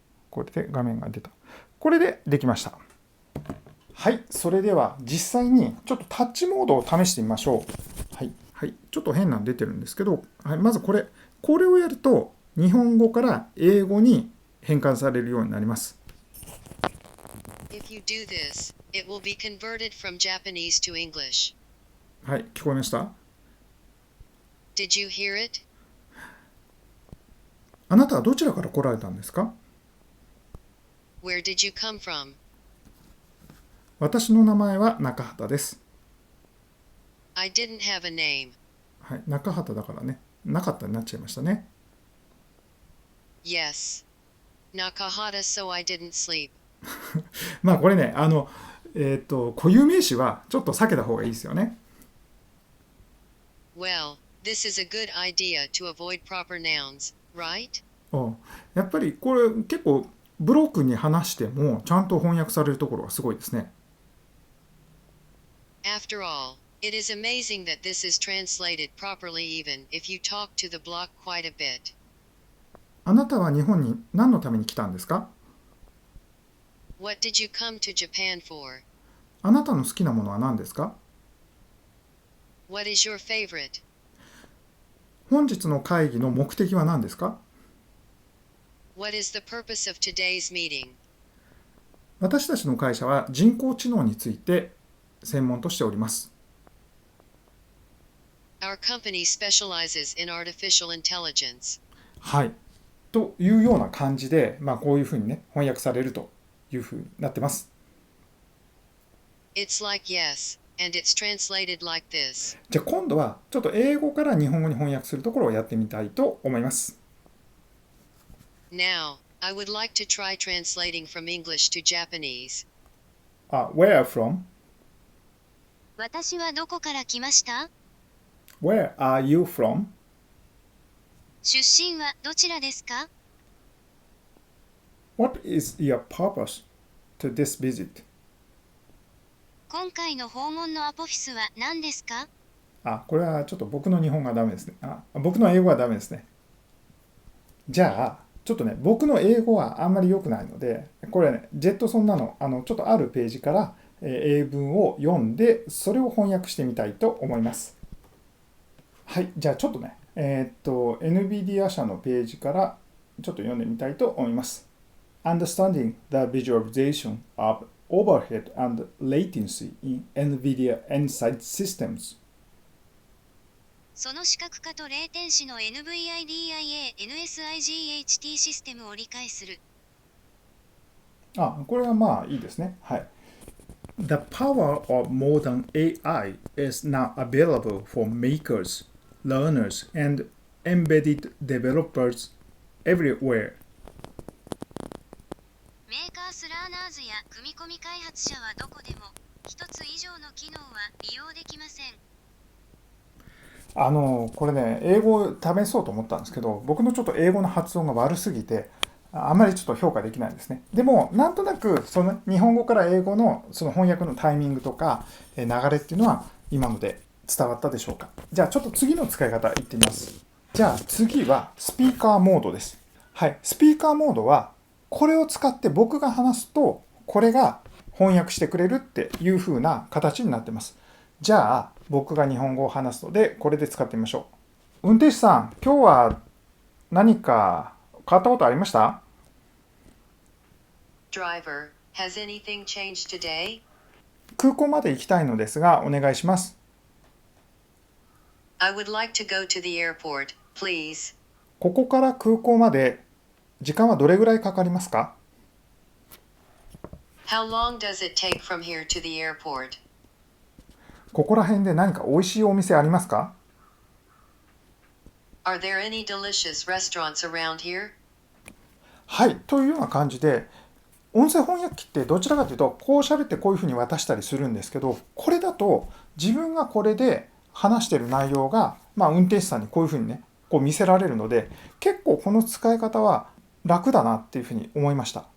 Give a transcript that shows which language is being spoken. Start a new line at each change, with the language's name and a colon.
Japanese: これで画面が出た。これでできました。それでは実際にちょっとタッチモードを試してみましょう。ちょっと変なの出てるんですけど、まずこれをやると日本語から英語に変換されるようになります。
English: If you do this, it will be converted from Japanese to English.
Japanese: 聞こえました？
English: Did you hear it?
Japanese: あなたはどちらから来られたんですか？
English: Where did you come from?
Japanese: 私の名前は中畑です。
English: I didn't have a name.
Japanese: はい、中畑だからね、なかったになっちゃいましたね。
English: Yes. Nakahata, so I didn't sleep.
Japanese: まあこれね、固有名詞はちょっと避けた方がいいですよね。
English: Well, this is a good idea to avoid proper nouns, right?
Japanese: やっぱりこれ結構ブロークに話してもちゃんと翻訳されるところがすごいですね。
English: After all, it is amazing that this is translated properly even if you talk to the block quite a bit.
Japanese: あなたは日本に何のために来たんですか？
English: What did you come to Japan for?
Japanese: あなたの好きなものは何ですか？
English: What is your favorite?
Japanese: 本日の会議の目的は何ですか？
English: What is the purpose of today's meeting?
Japanese: 私たちの会社は人工知能について専門としております。
English: Our company specializes in artificial intelligence.
Japanese: はい。というような感じで、こういうふうにね、翻訳されるというふうになってます。
English: It's like yes, and it's translated like this.
Japanese: じゃあ今度はちょっと英語から日本語に翻訳するところをやってみたいと思います。
English: Now, I would like to try translating from English to Japanese. Where from?
Japanese: 私はどこから来ました？
English: Where are you from?
Japanese: 出身はどちらですか？
English: What is your purpose to this visit?
Japanese: 今回の訪問のアポフィスは何ですか？これはちょっと僕の日本語がダメですね。僕の英語はダメですね。じゃあ、ちょっとね、僕の英語はあんまり良くないので、これね、ジェットソンなの、ちょっとあるページから、英文を読んで、それを翻訳してみたいと思います。はい、じゃあちょっとね、NVIDIA 社のページからちょっと読んでみたいと思います。
English: Understanding the visualization of overhead and latency in NVIDIA Insight Systems。
Japanese: その視覚化とレーテンシの NVIDIA NSIGHT システムを理解する。これはまあいいですね。はい。
English: The power of modern AI is now available for makers, learners, and embedded developers everywhere.
Japanese: メーカースラーナーズや組み込み開発者はどこでも一つ以上の機能は利用できません。これね、英語を試そうと思ったんですけど、僕のちょっと英語の発音が悪すぎて、あまりちょっと評価できないんですね。でも、なんとなく、その日本語から英語のその翻訳のタイミングとか、流れっていうのは今ので伝わったでしょうか。じゃあ、ちょっと次の使い方いってみます。じゃあ、次はスピーカーモードです。はい、スピーカーモードは、これを使って僕が話すと、これが翻訳してくれるっていう風な形になってます。じゃあ、僕が日本語を話すので、これで使ってみましょう。運転手さん、今日は何か変わったことありました？
English: Driver, has anything changed today?
Japanese: 空港まで行きたいのですが、お願いします。
English: I would like to go to the airport, please.
Japanese: ここから空港まで時間はどれぐらいかかりますか？
English: How long does it take from here to the airport?
Japanese: ここら辺で何か美味しいお店ありますか？
English: Are there any delicious restaurants around here?
Japanese: はい、というような感じで、音声翻訳機ってどちらかというと、こう喋ってこういうふうに渡したりするんですけど、これだと自分がこれで話している内容が、運転手さんにこういうふうにね、こう見せられるので、結構この使い方は楽だなっていうふうに思いました。